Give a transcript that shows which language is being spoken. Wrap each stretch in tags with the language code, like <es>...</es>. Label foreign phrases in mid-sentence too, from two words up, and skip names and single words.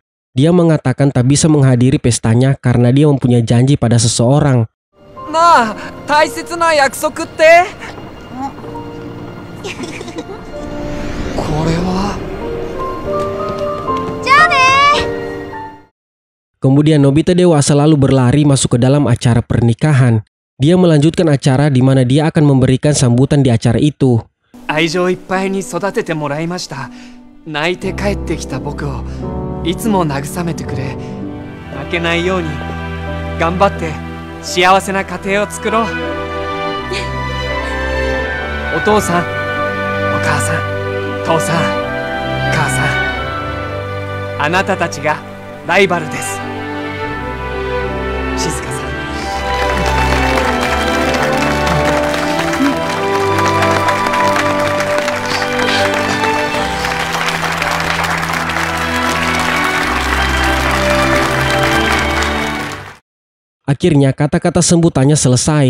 <id>Dia mengatakan tak bisa menghadiri pestanya karena dia mempunyai janji pada seseorang. Nah,</id> <ja>大切な約束って。これは。</ja> <id>Kemudian Nobita dewasa lalu berlari masuk ke dalam acara pernikahan. Dia melanjutkan acara di mana dia akan memberikan sambutan di acara itu.</id> <ja>愛情いっぱいに育ててもらいました。泣いて帰ってきた僕をいつも慰めてくれ。負けないように頑張って幸せな家庭を作ろう。お父さん、お母さん、父さん、母さん、あなたたちがライバルです。静香さん。</ja> <id>Akhirnya kata-kata sambutannya selesai.</id>